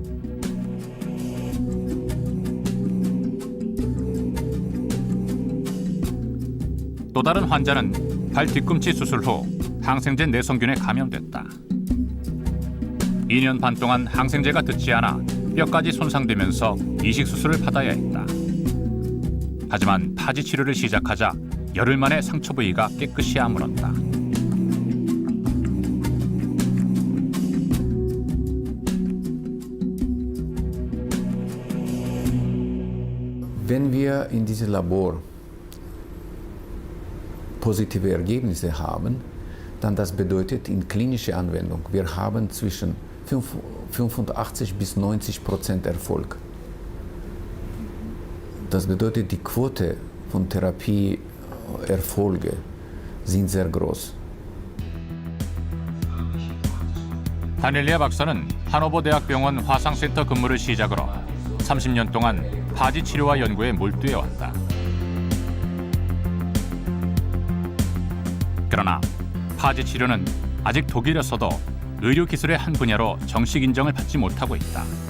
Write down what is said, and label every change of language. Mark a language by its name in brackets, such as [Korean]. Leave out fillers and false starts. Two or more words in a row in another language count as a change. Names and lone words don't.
[Korean] 또 다른 환자는 발 뒤꿈치 수술 후 항생제 내성균에 감염됐다. 2년 반 동안 항생제가 듣지 않아 뼈까지 손상되면서 이식 수술을 받아야 했다. 하지만 파지 치료를 시작하자 열흘 만에 상처 부위가 깨끗이 아물었다. [German] Wenn wir in diesem Labor positive Ergebnisse haben, dann das bedeutet in klinischer Anwendung, wir haben zwischen 85 bis 90% Erfolg. Das bedeutet, die Quote von Therapieerfolge sind sehr groß. [Korean] 다넬리아 박사는 하노버대학병원 화상센터 근무를 시작으로 30년 동안 파지 치료와 연구에 몰두해 왔다. 그러나 파지 치료는 아직 독일에서도 의료기술의 한 분야로 정식 인정을 받지 못하고 있다.